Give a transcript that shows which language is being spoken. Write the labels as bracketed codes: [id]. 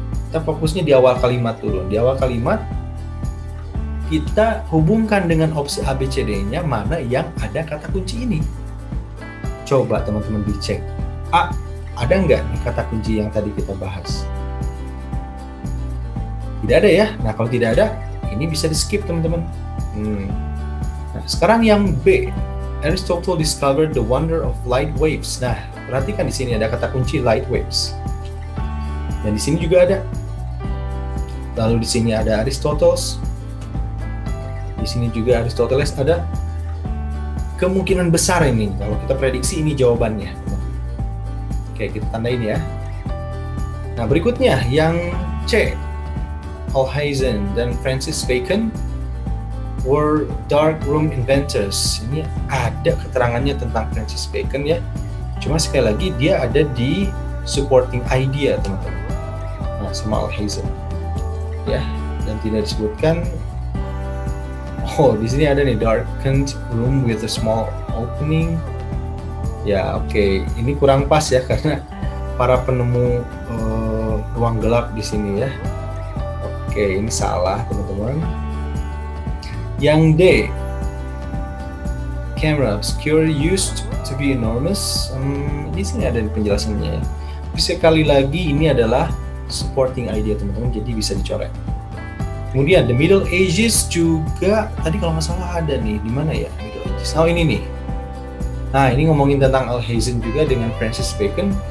[id] Kita fokusnya di awal kalimat dulu. Di awal kalimat kita hubungkan dengan opsi ABCD-nya mana yang ada kata kunci ini. Coba teman-teman dicek. A, ada nggak nih kata kunci yang tadi kita bahas? Tidak ada ya. Nah, kalau tidak ada, ini bisa di-skip teman-teman. Nah, sekarang yang B. [en] Aristotle discovered the wonder of light waves. [id] Nah, perhatikan di sini ada kata kunci light waves. Dan di sini juga ada. Lalu di sini ada Aristoteles. Di sini juga Aristoteles ada. Kemungkinan besar ini, kalau kita prediksi ini jawabannya. Oke, kita tandain ya. Nah, berikutnya yang C. [en] Alhazen dan Francis Bacon were dark room inventors. [id] Ini ada keterangannya tentang Francis Bacon ya. Cuma sekali lagi dia ada di supporting idea teman-teman. Nah, sama Alhazen ya, dan tidak disebutkan. Oh, di sini ada nih [en] darkened room with a small opening. [id] Ya, oke. Ini kurang pas ya karena para penemu ruang gelap di sini ya. Oke, ini salah teman-teman. Yang D, [en] camera obscure used to be enormous. [id] Di sini ada penjelasannya. Tapi sekali lagi ini adalah supporting idea teman-teman, jadi bisa dicoret. Kemudian the Middle Ages juga tadi kalau nggak salah ada nih, di mana ya Middle Ages? Oh, ini nih. Nah, ini ngomongin tentang Alhazen juga dengan Francis Bacon.